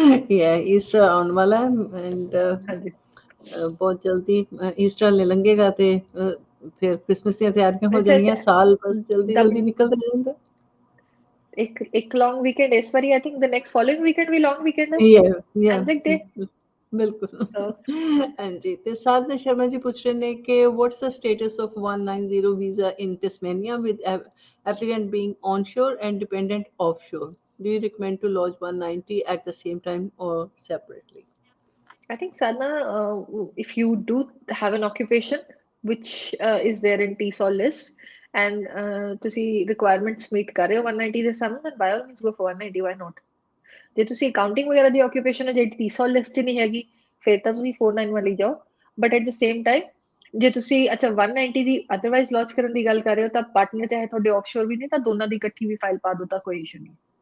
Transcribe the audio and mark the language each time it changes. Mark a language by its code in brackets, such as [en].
[en] Yeah, [pa] Easter आने वाला है, and बहुत जल्दी ईस्टर लंघेगा ते फिर क्रिसमस ਦੀਆਂ ਤਿਆਰੀਆਂ ਹੋ ਜਾਣੀਆਂ, ਸਾਲ ਬਸ ਜਲਦੀ ਜਲਦੀ ਨਿਕਲਦਾ ਜਾਂਦਾ। ਇੱਕ ਲੌਂਗ ਵੀਕਐਂਡ ਇਸ ਵਾਰੀ, [en] I think the next following weekend [pa] we long weekend ਹੈ, Anzac Day। ਬਿਲਕੁਲ ਹਾਂਜੀ। ਤੇ ਸਾਧਨਾ ਸ਼ਰਮਾ ਜੀ ਪੁੱਛ ਰਹੇ ਨੇ ਕਿ [en] what's the status of 190 visa in Tasmania with applicant being onshore and dependent offshore? Do you recommend to lodge 190 at the same time or separately? I think Sadhna, if you do have an occupation which is there in TESOL list and [pa] ਤੁਸੀਂ requirements meet ਕਰ ਰਹੇ ਹੋ 190 ਦੇ ਸਾਹਮਣੇ, [en] then by all means go for 190, why not? [pa] ਜੇ ਤੁਸੀਂ accounting ਵਗੈਰਾ ਦੀ occupation ਹੈ ਜਿਹੜੀ TESOL list 'ਚ ਨਹੀਂ ਹੈਗੀ, ਫਿਰ ਤਾਂ ਤੁਸੀਂ 491 ਲਈ ਜਾਓ, [en] but at the same time [pa] ਜੇ ਤੁਸੀਂ 190 ਦੀ ਅਦਰਵਾਈਜ਼ ਲੌਂਚ ਕਰਨ ਦੀ ਗੱਲ ਕਰ ਰਹੇ ਹੋ ਤਾਂ ਪਾਰਟਨਰ ਚਾਹੇ ਤੁਹਾਡੇ ਆਫਸ਼ੋਰ ਵੀ ਨੇ ਤਾਂ ਦੋਨਾਂ ਦੀ ਇਕੱਠੀ ਵੀ ਫਾਈਲ ਪਾ ਦੋ ਤਾਂ ਕੋਈ ਇਸ਼ੂ ਨਹੀਂ।